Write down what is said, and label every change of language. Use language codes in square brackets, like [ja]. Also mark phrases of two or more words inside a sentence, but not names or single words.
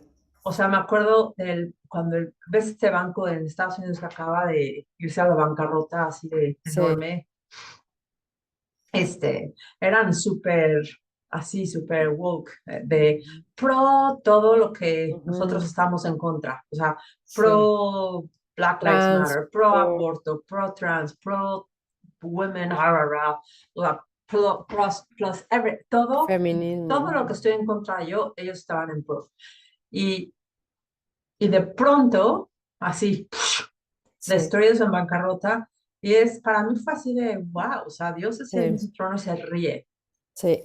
[es] O sea, me acuerdo cuando ves este banco en Estados Unidos que acaba de irse a la bancarrota así de Sí. enorme, eran súper, así, súper woke, de Ujú, pro todo lo que nosotros ujú. estamos en contra. O sea, Sí. pro Black Lives Trans, Matter, pro pro, aborto, pro trans, pro women, rah, rah, rah, la plus feminismo. todo lo que estoy en contra yo, ellos estaban en pro. Y, y de pronto, así, Sí, destruidos en bancarrota, para mí fue así de, wow, o sea, Dios se siente en sí, su trono y se ríe sí.